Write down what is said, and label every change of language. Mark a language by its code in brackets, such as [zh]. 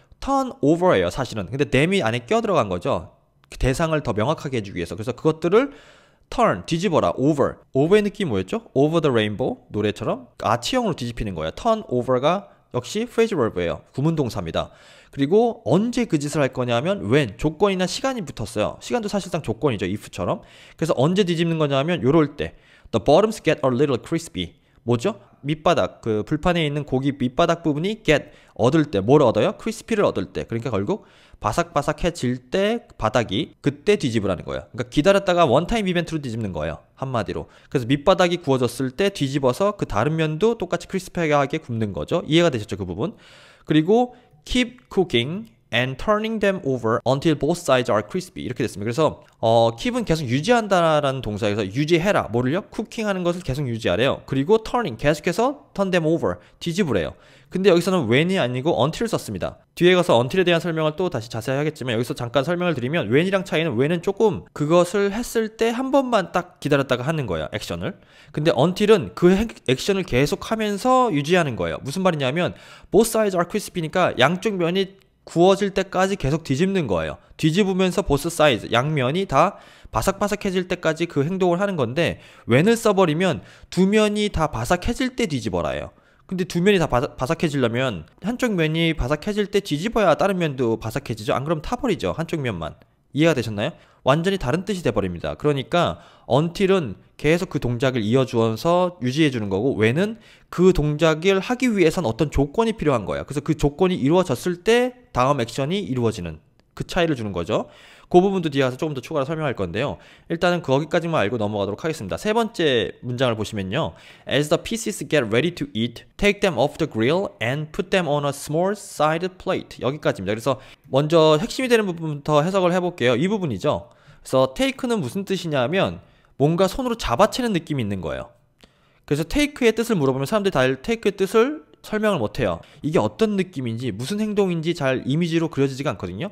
[en] turn over [ko] 예요, 사실은. 근데 them이 안에 껴 들어간 거죠. 대상을 더 명확하게 해주기 위해서. 그래서 그것들을 turn, 뒤집어라, over. over의 느낌이 뭐였죠? [en] over the rainbow, [ko] 노래처럼 아치형으로 뒤집히는 거예요. [en] turn over [ko] 가 역시 [en] phrasal verb [ko] 예요. 구문동사입니다. 그리고 언제 그 짓을 할 거냐면 when, 조건이나 시간이 붙었어요. 시간도 사실상 조건이죠, if처럼. 그래서 언제 뒤집는 거냐면 요럴 때 [en] the bottoms get a little crispy. [ko] 뭐죠? 밑바닥, 그 불판에 있는 고기 밑바닥 부분이 get, 얻을 때, 뭘 얻어요? crispy를 얻을 때. 그러니까 결국 바삭바삭해질 때 바닥이, 그때 뒤집으라는 거예요. 그러니까 기다렸다가 원타임 이벤트로 뒤집는 거예요, 한마디로. 그래서 밑바닥이 구워졌을 때 뒤집어서 그 다른 면도 똑같이 크리스피하게 굽는 거죠. 이해가 되셨죠, 그 부분? [en] 그리고 keep cooking and turning them over until both sides are crispy. [ko] 이렇게 됐습니다. 그래서 keep은 계속 유지한다라는 동사에서 유지해라. 뭐를요? 쿠킹하는 것을 계속 유지하래요. 그리고 turning, 계속해서 [en] turn them over, [ko] 뒤집으래요. 근데 여기서는 when이 아니고 until을 썼습니다. 뒤에 가서 until에 대한 설명을 또 다시 자세히 하겠지만 여기서 잠깐 설명을 드리면 when이랑 차이는 when은 조금 그것을 했을 때 한 번만 딱 기다렸다가 하는 거예요, 액션을. 근데 until은 그 액션을 계속하면서 유지하는 거예요. 무슨 말이냐면 [en] both sides are crispy [ko] 니까 양쪽 면이 구워질 때까지 계속 뒤집는 거예요. 뒤집으면서 [en] both sides, [ko] 양면이 다 바삭바삭해질 때까지 그 행동을 하는 건데 when을 써버리면 두 면이 다 바삭해질 때 뒤집어라예요. 근데 두 면이 다 바삭해지려면 한쪽 면이 바삭해질 때 뒤집어야 다른 면도 바삭해지죠. 안 그러면 타버리죠, 한쪽 면만. 이해가 되셨나요? 완전히 다른 뜻이 돼버립니다. 그러니까 until은 계속 그 동작을 이어주어서 유지해주는 거고 when은 그 동작을 하기 위해선 어떤 조건이 필요한 거예요. 그래서 그 조건이 이루어졌을 때 다음 액션이 이루어지는 그 차이를 주는 거죠. 그 부분도 뒤에 가서 조금 더 추가로 설명할 건데요. 일단은 거기까지만 알고 넘어가도록 하겠습니다. 세 번째 문장을 보시면요. [en] As the pieces get ready to eat, take them off the grill and put them on a small sided plate. [ko] 여기까지입니다. 그래서 먼저 핵심이 되는 부분부터 해석을 해볼게요. 이 부분이죠. 그래서 take는 무슨 뜻이냐면 뭔가 손으로 잡아채는 느낌이 있는 거예요. 그래서 take의 뜻을 물어보면 사람들이 다 take의 뜻을 설명을 못해요. 이게 어떤 느낌인지 무슨 행동인지 잘 이미지로 그려지지가 않거든요.